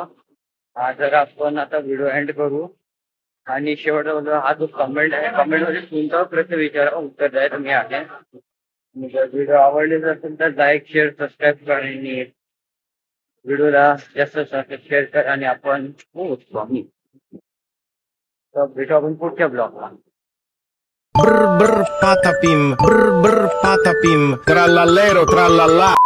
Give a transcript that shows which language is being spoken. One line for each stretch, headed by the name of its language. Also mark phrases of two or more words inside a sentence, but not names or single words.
Marathi: हा जर आपण आता
English: video end
Marathi: करू आणि शेवटचा हा जो कमेंट आहे कमेंट मध्ये कोणता प्रश्न विचारा उत्तर द्यायला मी आहे. जर व्हिडिओ आवडले असेल तर
English: like share subscribe
Marathi: करा आणि व्हिडिओला जास्त शेअर करा. आणि आपण पोहोचतो आम्ही तर भेटू आपण पुढच्या ब्लॉगला. Brr brr patapim, brr brr patapim, trallallero trallallà.